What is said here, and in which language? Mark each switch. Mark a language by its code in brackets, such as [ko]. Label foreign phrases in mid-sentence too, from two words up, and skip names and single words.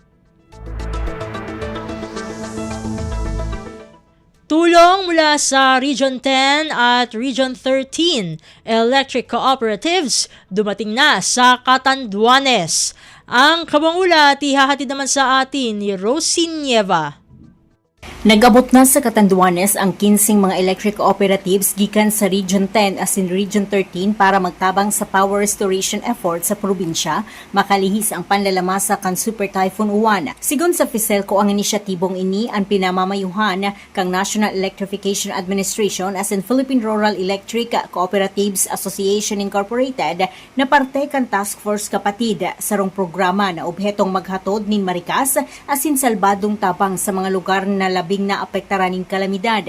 [tl] Tulong mula sa Region 10 at Region 13 [en] electric cooperatives [tl] dumating na sa Catanduanes. Ang kabangulat ihahatid naman sa atin ni Rosie Nieva. [bik] Nag-abot na sa Catanduanes ang 15 mga [en] electric cooperatives [bik] gikan sa Region 10 as in Region 13 para magtabang sa [en] power restoration effort [bik] sa probinsya, makalihis ang panlalamasa kan Super Typhoon Uwan. Sigon sa Fiselco ang inisyatibong ini ang pinamamayuhan kang National Electrification Administration as in Philippine Rural Electric Cooperatives Association Incorporated na parte kan Task Force Kapatid sarong programa na obhetong maghatod nin marikas as in salbadong tabang sa mga lugar na labi labing naapektaran ning kalamidad.